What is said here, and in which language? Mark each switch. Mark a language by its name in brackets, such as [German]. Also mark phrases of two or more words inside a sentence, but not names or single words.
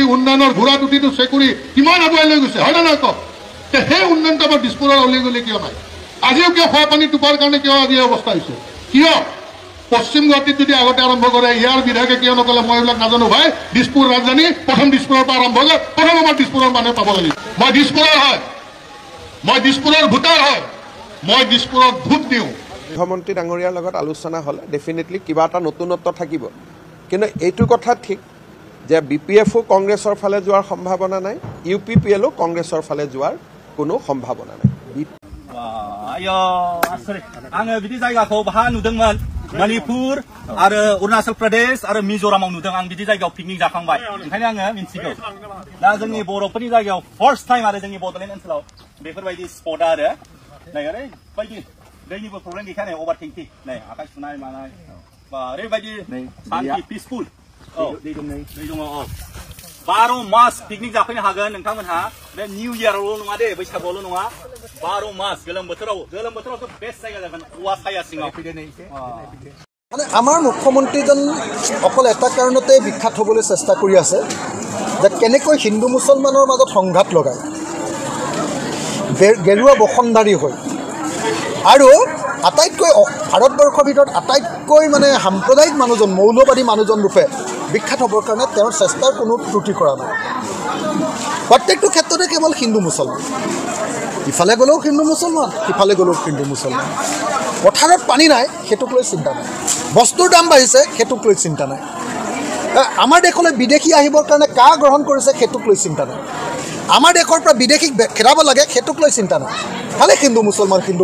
[Assamese] উন্নয়নৰ ঘোঁৰাত উঠিটো চেকুৰি কিমান আগুৱাই লৈ গৈছে হয় নে নহয় কওক সেই উন্নয়নটো আমাৰ দিছপুৰৰ অলি গলি কিয় নাই আজিও কিয় খোৱা পানী টোপাৰ কাৰণে কিয় আজি অৱস্থা হৈছে কিয় পশ্চিম গুৱাহাটীত যদি আগতে আৰম্ভ কৰে ইয়াৰ বিধায়কে কিয় নকলে মই এইবিলাক নাজানো ভাই দিছপুৰ ৰাজধানী প্ৰথম দিছপুৰৰ পৰা আৰম্ভ হ'লে প্ৰথম আমাৰ দিছপুৰৰ মানুহে পাব লাগিব মই দিছপুৰৰ হয় মই দিছপুৰৰ ভোটাৰ হয় মই দিছপুৰত ভোট দিওঁ মুখ্যমন্ত্ৰী ডাঙৰীয়াৰ লগত আলোচনা হ'লে ডেফিনেটলি কিবা এটা নতুনত্ব থাকিব কিন্তু এইটো কথা ঠিক যে BPFও কংগ্ৰেছৰ ফালে যোৱাৰ সম্ভাৱনা নাই UPPLও কংগ্ৰেছৰ ফালে যোৱাৰ কোনো সম্ভাৱনা নাই [Bodo] आङो बिदि जायगाखौ बाहा नुदोंमोन मणिपुर आरो अरुणाचल प्रदेश आरो मिज'रामाव नुदों आं बिदि जायगायाव पिकनिक जाखांबाय ओंखायनो आङो मिन्थिगौ दा जोंनि बर'फोरनि जायगायाव [English] first time [Bodo] आरो जोंनि बड'लेण्ड ओनसोलाव बेफोरबायदि स्पट आरो नै ओरैबायदि दैनिबो प्रब्लेम गैखाया नै अभार टेंकि नै आखाइ सुनाय मानाय बा ओरैबायदि शान्ति पिसफुल दै दङ 12 मास पिकनिक जाफैनो हागोन नोंथांमोनहा बे निउ इयारावल' नङा दे बैसागुआवल' नङा 12 मास गोलोम बोथोरावथ' बेस्ट जायगा जागोन औवा साया सिङाव [Assamese] মানে আমাৰ মুখ্যমন্ত্ৰীজন অকল এটা কাৰণতে বিখ্যাত হ'বলৈ চেষ্টা কৰি আছে যে কেনেকৈ হিন্দু মুছলমানৰ মাজত সংঘাত লগায় গেৰুৱা বসনধাৰী হৈ আৰু আটাইতকৈ ভাৰতবৰ্ষৰ ভিতৰত আটাইতকৈ মানে সাম্প্ৰদায়িক মানুহজন মৌলবাদী মানুহজন ৰূপে বিখ্যাত হ'বৰ কাৰণে তেওঁৰ চেষ্টাৰ কোনো ত্ৰুটি কৰা নাই প্ৰত্যেকটো ক্ষেত্ৰতে কেৱল হিন্দু মুছলমান ইফালে গ'লেও হিন্দু মুছলমান সিফালে গ'লেও হিন্দু মুছলমান পথাৰত পানী নাই সেইটোক লৈ চিন্তা নাই বস্তুৰ দাম বাঢ়িছে সেইটোক লৈ চিন্তা নাই আমাৰ দেশলৈ বিদেশী আহিবৰ কাৰণে কা গ্ৰহণ কৰিছে সেইটোক লৈ চিন্তা নাই আমাৰ দেশৰ পৰা বিদেশীক খেদাব লাগে সেইটোক লৈ চিন্তা নাই খালি হিন্দু মুছলমান